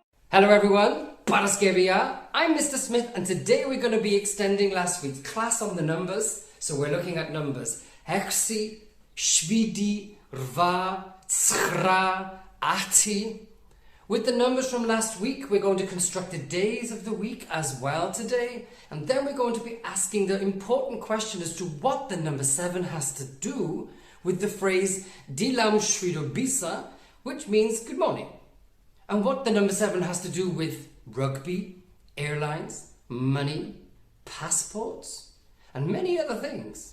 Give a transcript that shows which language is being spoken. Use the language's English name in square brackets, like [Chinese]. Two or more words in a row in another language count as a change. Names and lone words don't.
[English] Hello everyone, Paraskevia. I'm Mr. Smith and today we're going to be extending last week's class on the numbers. So we're looking at numbers [Georgian] ექვსი, შვიდი, ცხრა, ათი. [English] With the numbers from last week, we're going to construct the days of the week as well today. And then we're going to be asking the important question as to what the number 7 has to do with the phrase [Georgian] დილა მშვიდობისა, [English] which means good morning. And what the number 7 has to do with rugby, airlines, money, passports, and many other things.